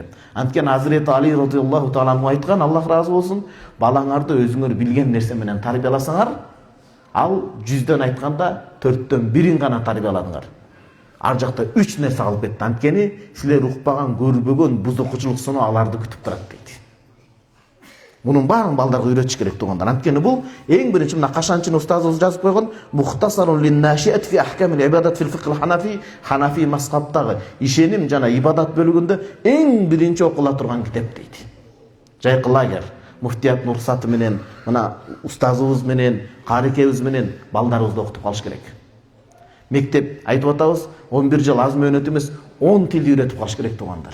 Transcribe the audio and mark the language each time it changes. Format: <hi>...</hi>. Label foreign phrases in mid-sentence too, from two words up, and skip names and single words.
<ky>Анткени Азирети Али</ky> <ar>رضي الله تعالى عنه</ar> <ky>айткан, Аллах разы болсун, балаңарды өзүңөр билген нерсе менен тарбияласаңар, ал 100дөн айтканда 4төн 1-ин гана тарбияладыңар. Ар жакта 3 нерсе калып кетти. Анткени силер укпаган, көрбөгөн бузукучулук сыны аларды күтүп турат дейт. Мунун баарын балдарга үйрөтүш керек тугандар. Анткени бул эң биринчи мына кашанчын устазыбыз жазып койгон Мухтасарун лин-нашиат фи ахкамил ибадат фил фикл ханафи, ханафи мазхабтагы ишеним жана ибадат бөлүгүндө эң биринчи окула турган китеп дейт. Жайкы лагер, муфтият уруксаты менен, мына устазыбыз менен, карикебиз менен балдарыбызды окутуп калыш керек. Мектеп айтып атабыз, 11 жыл аз мөөнөт эмес, 10 тилди үйрөтүп калыш керек тугандар.</ky>